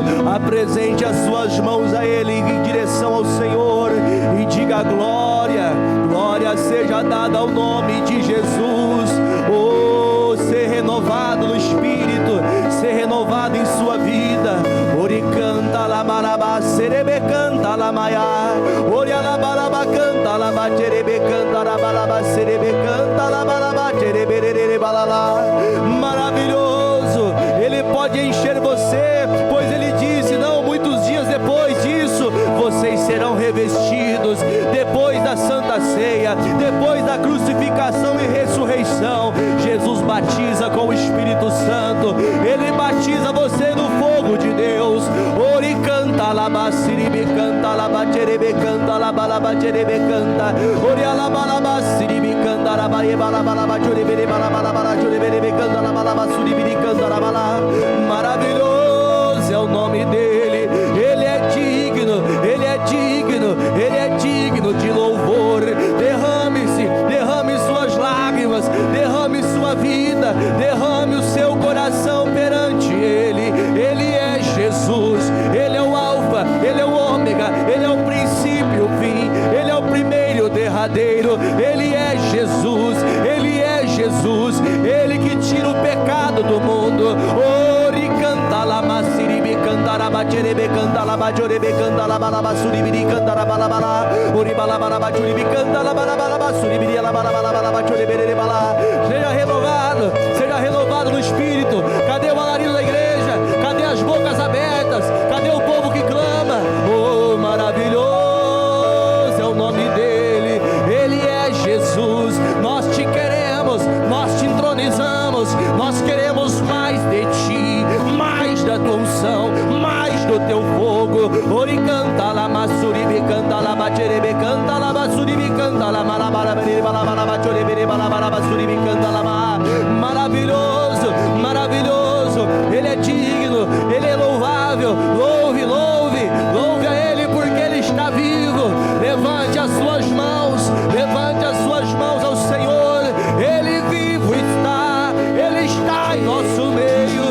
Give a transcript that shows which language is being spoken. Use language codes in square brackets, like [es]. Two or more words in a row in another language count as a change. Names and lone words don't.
[pt] Apresente as suas mãos a Ele em direção ao Senhor e diga: glória, glória seja dada ao nome de Jesus. Oh, ser renovado no Espírito, ser renovado em sua vida. Ori canta la maraba, serebe canta la maiá. Ori alabalaba canta la baterebe canta la balaba, serebe canta la balaba, terebe balala. Maravilhoso, Ele pode encher você, pois Ele disse: não, muitos dias depois disso, vocês serão revestidos. Depois da Santa Ceia, depois da crucificação e ressurreição, Jesus batiza com o Espírito Santo. Ele batiza você no fogo de Deus. Ori canta laba, siribi canta laba, terebe canta laba, laba terebe canta. Ori alaba laba, siribi canta laba, eba laba laba, terebe laba laba, terebe canta laba laba, siribi canta laba lá. Maravilhoso é o nome dele. Ele é digno, ele é digno, ele é digno de louvor. Derrame-se, derrame suas lágrimas, derrame sua vida, derrame o seu coração perante Ele. Ele é Jesus, Ele é o alfa, Ele é o ômega, Ele é o princípio, o fim, Ele é o primeiro e o derradeiro. Ele é Jesus, Ele é Jesus, Ele que tira o pecado do mundo. Ori canta la masiribi canta la baterebe canta la bajorebe canta la balaba suribiri canta la balabala. Ori balabala juribi canta la balabala suribiri la balabala juribere bala. Seja renovado no Espírito. Cadê o alarido da igreja? Cadê as bocas abertas? Cadê o povo que clama? Oh, maravilhoso é o nome dele. Ele é Jesus. Nós te queremos, nós te entronizamos. Nós queremos mais de ti, mais da tua unção, mais do teu fogo. Ori canta la masuribi canta la baterebe canta la basuribi canta la malabara balabara chorebe balabara suribi canta la ma. Maravilhoso, maravilhoso. Ele é digno, ele é louvável. Louve, louve, louve a ele porque ele está vivo. Levante as suas mãos, levante as suas mãos ao Senhor. Ele vivo está, ele está em nosso meio.